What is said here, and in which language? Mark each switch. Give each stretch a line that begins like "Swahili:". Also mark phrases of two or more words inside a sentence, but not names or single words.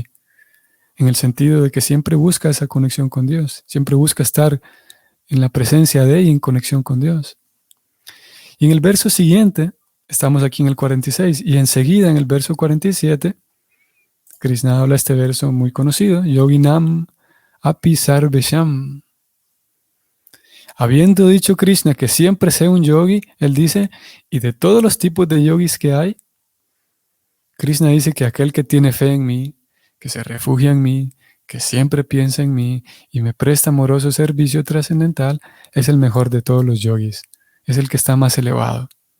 Spanish: En el sentido de que siempre busca esa conexión con Dios. Siempre busca estar en la presencia de y en conexión con Dios. Y en el verso siguiente, estamos aquí en el 46, y enseguida en el verso 47, Krishna habla este verso muy conocido,
Sanskrit: योगिनाम् अपि सर्वेषाम्.
Spanish: Habiendo dicho Krishna que siempre sé un yogi, él dice, y de todos los tipos de yogis que hay, Krishna dice que aquel que tiene fe en mí, que se refugia en mí, que siempre piensa en mí y me presta amoroso servicio trascendental, es el mejor de todos los yogis, es el que está más elevado.